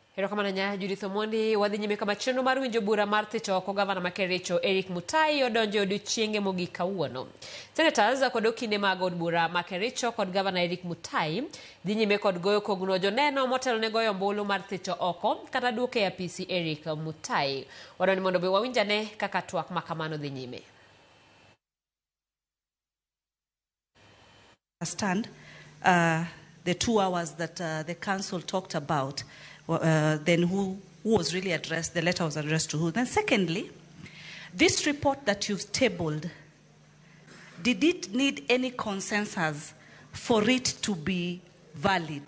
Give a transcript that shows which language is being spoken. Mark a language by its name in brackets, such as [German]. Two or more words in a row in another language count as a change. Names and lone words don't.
[Luo (Kenya and Tanzania)] Erokamano nya Judith Omondi wadhi nyime kama chenro mar winjo bura mar thicho oko Gavana ma Kericho Eric Mutai odonjo odiochienge mogik kawuono. Senators kod okinde mag od bura ma Kericho kod Gavana Eric Mutai dhi nyime kod goyo kogno joneno motelo ne goyo ombulu mar thicho oko kata duoke e apisi Eric Mutai. Wadwani mondo be wawinjane kaka twak makamano dhi nyime. [English] Understand the 2 hours that the council talked about, then who was really addressed, the letter was addressed to who. Then secondly, this report that you've tabled, did it need any consensus for it to be valid?